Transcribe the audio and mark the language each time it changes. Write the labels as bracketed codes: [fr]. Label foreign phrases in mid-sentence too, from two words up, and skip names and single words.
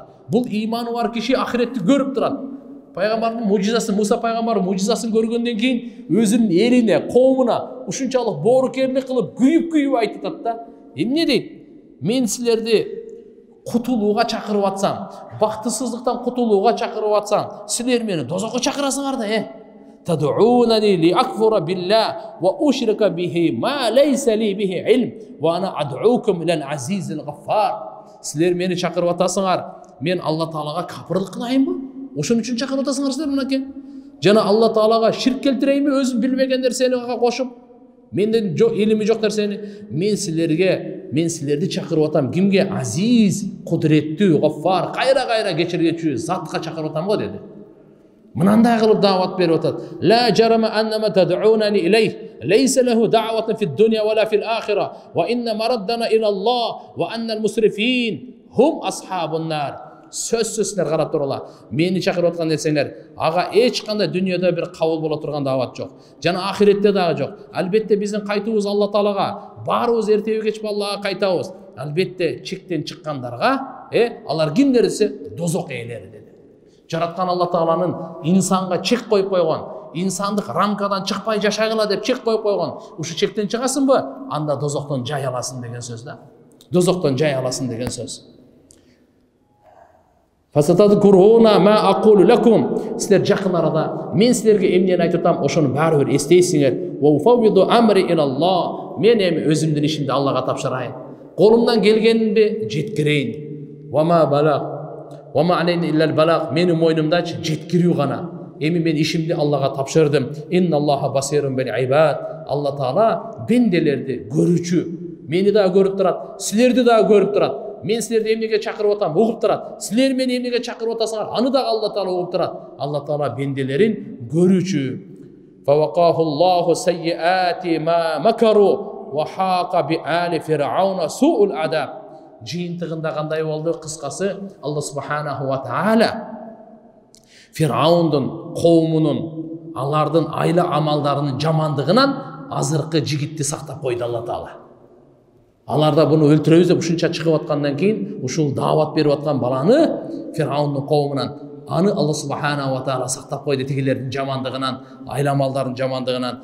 [ky] Бул ыйманы бар киши ахиретти көрүп турат. Пайгамбардын мужизасын, Муса пайгамбардын мужизасын көргөндөн кийин өзүнүн элине, коомуна ушунчалык боорукерлик кылып, күйүп айтат да. Эмне дейт? Мен силерди кутулууга чакырып атсам, бактысыздыктан кутулууга чакырып атсам, силер мени дозокко чакырасыңар да, [ar] تدعونني لأكفر بالله وأشرك به ما ليس لي به علم وأنا أدعوكم إلى العزيز الغفار. [ky] Силер мени чакырып атасыңар, мен Алла Таалага капырлык кылайынбы? Ошон үчүн чакырып атасыңар силер мынакей. Жана Алла Таалага ширк келтирейинби, өзүм билбеген нерсени кошуп? Менден илими жок нерсени. Мен силерди чакырып атам. Кимге? Азиз, кудуреттүү, гаффар, кайра кечиргечүү затка чакырып атам го деди. Мынандай кылып даават берип атат. [ar] لا جرم أنما تدعونني إليه ليس له دعوة في الدنيا ولا في الآخرة وأن مردنا إلى الله وأن المسرفين هم أصحاب النار. [ky] Сөзсүз силер карап тургула. Мени чакырып аткан нерсеңер, ага эч кандай дүйнөдө бир кабыл боло турган даават жок. Жана ахиретте дагы жок. Албетте биздин кайтуубуз Алла Таалага. Баарыбыз эртеби кеч Аллага кайтабыз. Албетте чектен чыккандарга, алар кимдер десе, дозок ээлери деди. Жараткан Алла Тааланын инсанга чек коюп койгон, инсандык рамкадан чыкпай жашагыла деп чек коюп койгон. Ушу чектен чыгасыңбы? Анда дозоктон жай аласың деген сөз да. Дозоктон жай аласың деген сөз. [ar] فستذكرون ما أقول لكم. [ky] Силер жакын арада мен силерге эмнени айтып атам, ошону баары бир эстейсиңер. [ar] وأفوض أمري إلى الله. [ky] Мен эми өзүмдүн ишимди Аллага тапшырайын. Колумдан келгенинди жеткирейин. [ar] وما بلاغ. وما علينا إلا البلاغ. [ky] Менин мойнумдачы жеткирүү гана. Эми мен ишимди Аллага тапшырдым. [ar] إن الله بصير بالعباد. [ky] Алла Таала бенделерди көрүүчү. Мени да көрүп турат, силерди да көрүп турат. Мен силерди эмнеге чакырып атам, угуп турат. Силер мени эмнеге чакырып атасыңар, аны да Алла Таала угуп турат. Алла Таала бенделерин көрүүчү. [ar] فوقاه الله سيئات ما مكروا وحاق بآل فرعون سوء العذاب. [ky] Жыйынтыгында кандай болду? Кыскасы, Алла [ar] سبحانه وتعالى [ky] Фираундун коомунун, алардын айла амалдарынын жамандыгынан азыркы жигитти сактап койду Алла Таала. Аларда буну өлтүрөбүз деп ушунча чыгып аткандан кийин ушул даават берип аткан баланы Фираундун коомунан аны Алла [ar] سبحانه وتعالى [ky] сактап койду тигилердин жамандыгынан, айламалдардын жамандыгынан.